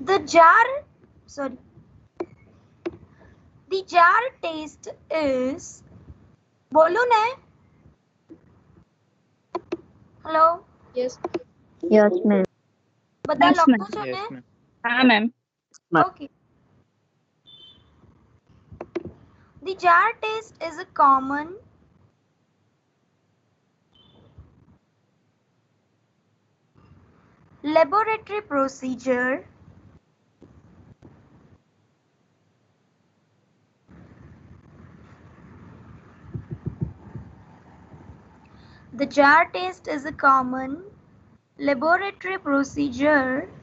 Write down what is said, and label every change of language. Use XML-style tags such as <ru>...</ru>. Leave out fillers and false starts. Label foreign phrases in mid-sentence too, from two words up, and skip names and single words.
<en>jar taste is,</en> <gu>બોલો ને, હેલો,</gu> <en>Yes ma'am.</en> <gu>બધા</gu> <en>Yes,</en> <gu>લખો</gu> <en>ma'am.</en> <gu>છો ને?</gu> <en>Yes, ma'am.</en> <gu>હા મેમ.</gu> <en>Okay. The jar taste is a common laboratory procedure The jar test is a common laboratory procedure</en>